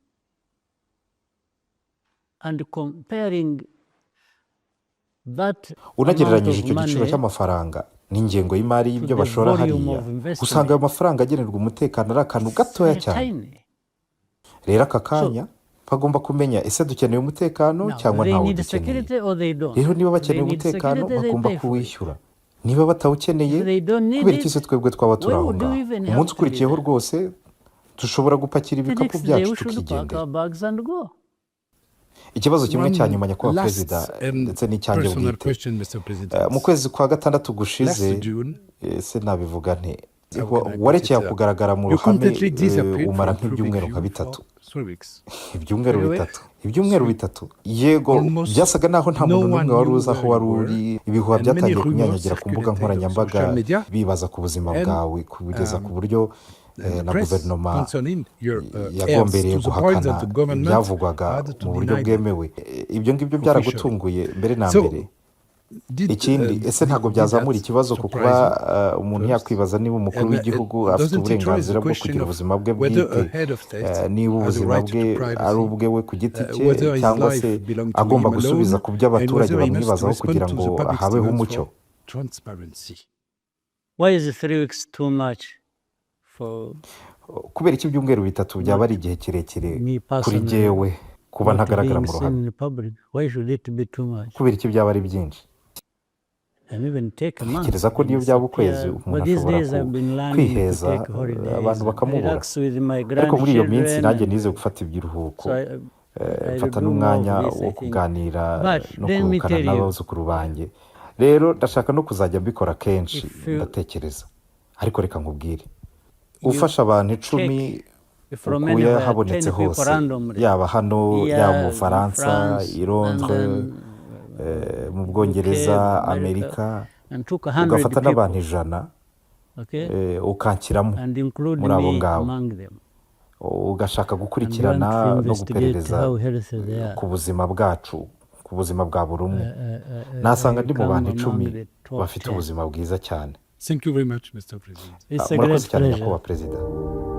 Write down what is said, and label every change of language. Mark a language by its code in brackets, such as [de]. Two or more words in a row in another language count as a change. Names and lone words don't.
[rw] Unagereranyije icyo giciro cy'amafaranga n'ingengo y'imari y'ibyo bashora hariya, usanga ayo mafaranga agenerwa umutekano ari akantu gatoya cyane. Rero aka kanya bagomba kumenya ese dukeneye umutekano cyangwa ntawo dukeneye. Rero niba bakeneye umutekano bagomba kuwishyura, niba batawukeneye [en] They don't need [rw] kubera iki [en] it. [rw] se twebwe twaba turi [en] Why [rw] aho [en] would we [rw] ngaho [en] even have [rw] umunsi [en] to be [rw] ukurikiyeho [en] there? [rw] rwose dushobora gupakira [en] The [rw] ibikapu [en] next day [rw] byacu [en] we should pack [rw] tukigendera. [en] our bags and go. [rw] Ikibazo kimwe [en] One [rw] cya nyuma nyakubahwa [en] last [rw] perezida [en] and [rw] ndetse n'icyanjye [en] personal [rw] bwite [en] question, Mr. President. [rw] mu kwezi kwa gatandatu gushize [en] Last June, [rw] se nabivuga nte [en] how can I put [rw] warekeye [en] it, [rw] kugaragara mu [en] you [rw] ruhame [en] completely disappeared [rw] umara [en] from [rw] nk'ibyumweru [en] public [rw] nka [en] view [rw] bitatu [en] for 3 weeks. [rw] ibyumweru bitatu yego [en] Almost [rw] byasaga naho nta [en] no [rw] muntu [en] one [rw] n'umwe wari [en] knew [rw] uzi aho [en] where [rw] wari [en] you [rw] uri [en] were, [rw] ibihuha [en] and [rw] byatangiye [en] many rumors [rw] kunyanyagira ku mbuga [en] circulated on [rw] nkoranyambaga [en] social media, [rw] bibaza ku buzima [en] and, [rw] bwawe kugeza ku buryo [en] the [rw] na [en] press [rw] guverinoma [en] concerning your [rw] yagombereye [en] heirs, to the point [rw] guhakana [en] that the government [rw] ibyavugwaga [en] had to [rw] mu buryo [en] deny them. [rw] bwemewe ibyo ngibyo byaragutunguye mbere na [en] So, [rw] mbere [en] did, [rw] ikindi ese ntabwo [en] did [rw] byazamura [en] that [rw] ikibazo ku kuba [en] surprise you? [rw] umuntu [en] First. [rw] yakwibaza niba umukuru [en] And, [rw] w'igihugu afite [en] doesn't it raise [rw] uburenganzira [en] the [rw] bwo [en] question [rw] kugira [en] of [rw] ubuzima bwe [en] whether [rw] bwite [en] a head of state [rw] niba [en] has a [rw] ubuzima [en] right to [rw] bwe [en] privacy, [rw] ari ubwe we ku giti cye [en] whether his [rw] cyangwa [en] life [rw] se [en] belong to [rw] agomba [en] him [rw] gusubiza [en] alone, [rw] ku byo [en] and [rw] abaturage [en] whether he must [rw] bamwibazaho [en] respond [rw] kugira [en] to [rw] ngo [en] the public [rw] habeho [en] demands [rw] umucyo. [en] for transparency. Why is 3 weeks too much for [rw] kubera iki ibyumweru bitatu byaba ari igihe kirekire [en] me [rw] kuri [en] personally [rw] jyewe kuba [en] not [rw] ntagaragara [en] being [rw] mu [en] seen [rw] ruhame? [en] in public? Why should it be too much? [rw] kubera iki byaba ari byinshi? [en] And even take a month. [rw] Ntekereza ko niyo byaba ukwezi [en] disappear. [rw] umuntu [en] But these [rw] ashobora [en] days I've been learning to [rw] kwiheza [en] take holidays [rw] abantu [en] and [rw] bakamubura, [en] relax with my [rw] ariko muri iyo minsi [en] grandchildren. [rw] nanjye nize gufata ibiruhuko, [en] So I [rw] mfata [en] will do more [rw] n'umwanya [en] of this, I [rw] wo [en] think. [rw] kuganira [en] But [rw] no [en] let me [rw] kuruhukana [en] tell you, [rw] n'abuzukuru banjye. Rero ndashaka no kuzajya mbikora kenshi [en] If you- [rw] ndatekereza, ariko reka nkubwire, ufasha abantu 10 [en] if Romania [rw] ukuye [en] were [rw] habonetse [en] 10 people [rw] hose, [en] randomly, [rw] yaba hano [en] here [rw] yaba mu [en] in [rw] Bufaransa, [en] France, [rw] i Londres, [en] London, [rw] mu Bwongereza, [en] UK, [rw] Amerika, [en] and took 100 [rw] ugafata n'abantu [en] people, [rw] 100 [en] okay, [rw] ukanshyiramo [en] and include [rw] muri abo [en] me [rw] ngabo, [en] among them. [rw] ugashaka [en] And you [rw] gukurikirana [en] want to [rw] no [en] investigate [rw] guperereza [en] how healthy they are. [rw] ku buzima bwacu, ku buzima bwa buri umwe. Nasanga ndi mu bantu 10 bafite ubuzima bwiza cyane. [en] Thank you very much, Mr. President. It's a [rw] Murakoze [en] great [rw] cyane [en] pleasure. [rw] nyakubahwa perezida.